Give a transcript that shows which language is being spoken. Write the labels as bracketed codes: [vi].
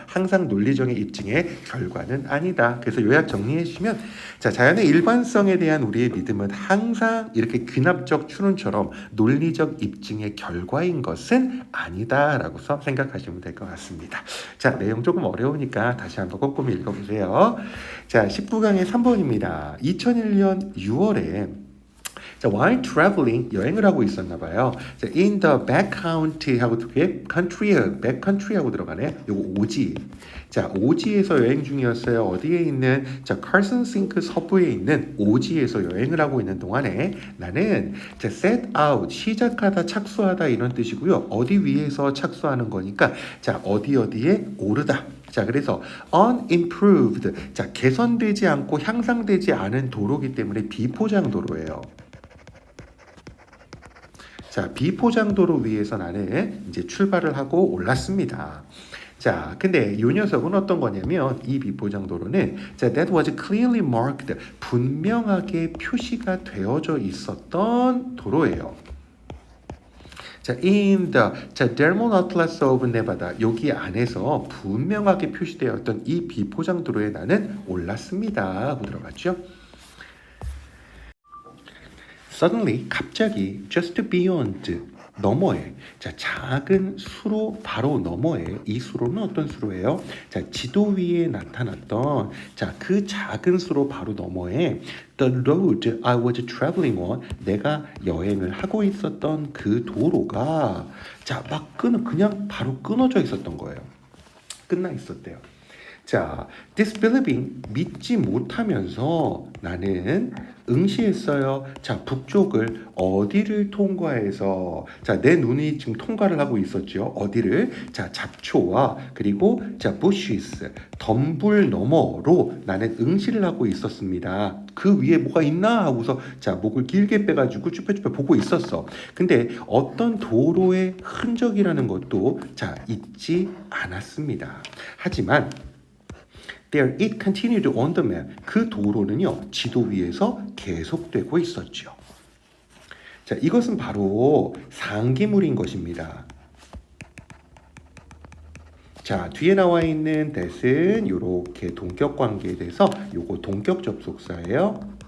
[ko] 항상 논리적인 입증의 결과는 아니다. 그래서 요약 정리해 주시면 자, 자연의 일관성에 대한 우리의 믿음은 항상 이렇게 귀납적 추론처럼 논리적 입증의 결과인 것은 아니다라고서 생각하시면 될 것 같습니다. 자, 내용 조금 어려우니까 다시 한번 꼼꼼히 읽어보세요. 자, 19강의 3번입니다. 2001년 6월에 자, [en] while traveling [ko] 여행을 하고 있었나 봐요. 자, [en] in the back country [ko] 하고 [en] back country [ko] 하고 들어가네. 요거 오지. 자, 오지에서 여행 중이었어요. 어디에 있는 자, 칼슨 싱크 서부에 있는 오지에서 여행을 하고 있는 동안에 나는 자, set out 시작하다 착수하다 이런 뜻이고요. 어디 위에서 착수하는 거니까 자, 어디에 오르다. 자, 그래서 unimproved 자, 개선되지 않고 향상되지 않은 도로기 때문에 비포장 도로예요. 자, 비포장도로 위에서 나는 이제 출발을 하고 올랐습니다. 자, 근데 이 녀석은 어떤 거냐면 이 비포장도로는 자, [en] that was clearly marked [ko] 분명하게 표시가 되어져 있었던 도로예요. 자, in the 자, Thermal Atlas of Nevada 여기 안에서 분명하게 표시되었던 이 비포장도로에 나는 올랐습니다 하고 들어갔죠. [en] Suddenly, [ko] 갑자기, [en] just beyond, [ko] 너머에 자 작은 수로 바로 너머에 이 수로는 어떤 수로예요? 자 지도 위에 나타났던 자 그 작은 수로 바로 너머에 [en] The road I was traveling on [ko] 내가 여행을 하고 있었던 그 도로가 자 막 그냥 바로 끊어져 있었던 거예요. 끝나 있었대요. 자, disbelieving 믿지 못하면서 나는 응시했어요. 자, 북쪽을 어디를 통과해서 자, 내 눈이 지금 통과를 하고 있었죠. 어디를? 자, 잡초와 그리고 자, bushes 덤불 너머로 나는 응시를 하고 있었습니다. 그 위에 뭐가 있나 하고서 자, 목을 길게 빼가지고 쭈뼛쭈뼛 보고 있었어. 근데 어떤 도로의 흔적이라는 것도 자, 있지 않았습니다. 하지만 [en] There it continued on the map. [ko] 그 도로는요 지도 위에서 계속되고 있었죠. 자, 이것은 바로 상기물인 것입니다. 자, 뒤에 나와 있는 that은 이렇게 동격 관계에 대해서 요거 동격 접속사예요.